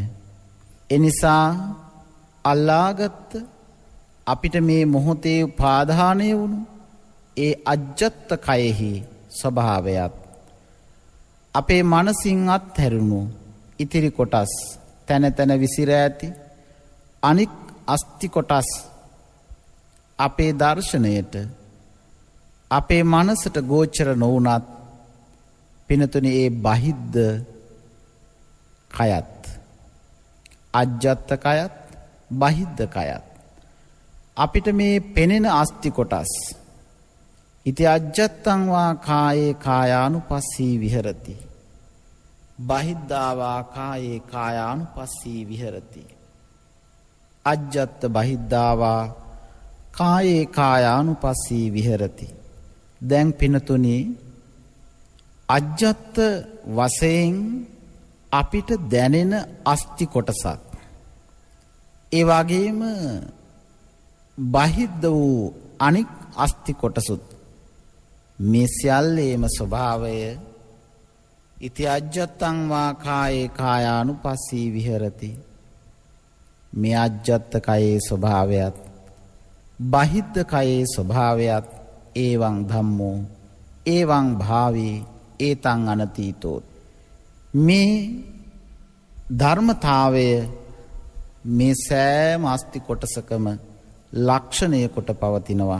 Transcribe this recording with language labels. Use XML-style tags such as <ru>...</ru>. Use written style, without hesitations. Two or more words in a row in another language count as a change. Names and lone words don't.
<si>එනිසා අල්ලාගත්ත අපිට මේ මොහොතේ උපාදානය වුණු ඒ අජ්ජත්ත කයෙහි ස්වභාවයත්, අපේ මනසින් අත්හැරුණු ඉතිරි කොටස් තැන තැන විසිර ඇති අනික් අස්ති කොටස් අපේ දර්ශනයට, අපේ මනසට ගෝචර නොවුනත් පිනතුනි ඒ බහිද්ද කයත්, අජ්ජත්ත කයත් බහිද්ද කයත් අපිට මේ පෙනෙන අස්ති කොටස්</si> <pi>ඉති අජ්ජත්තං වා කායේ කායානුපස්සී විහෙරති,</pi> <si>බහිද්ධාවා කායේ කායානුපස්සී විහෙරති.</si> <pi>අජ්ජත්ත බහිද්ධාවා කායේ කායානුපස්සී විහෙරති.</pi> <si>දැන් පිනතුනි අජ්ජත්ත වශයෙන් අපිට දැනෙන අස්ති කොටසක්, ඒ වගේම බහිද්ද වූ අනික් අස්ති කොටසුත් මේ සියල්ලේම ස්වභාවය</si> <pi>ඉති අජ්ජත්තං වා කායේ කායානුපස්සී විහෙරති.</pi> <si>මේ අජ්ජත්ත කයේ ස්වභාවයත් බහිද්ද කයේ ස්වභාවයත්</si> <pi>ඒවං ධම්මෝ ඒවං භාවී ඒතං අනතීතෝ.</pi> <si>මේ ධර්මතාවය මේ සෑම අස්ති කොටසකම ලක්ෂණය කොට පවතිනවා.</si>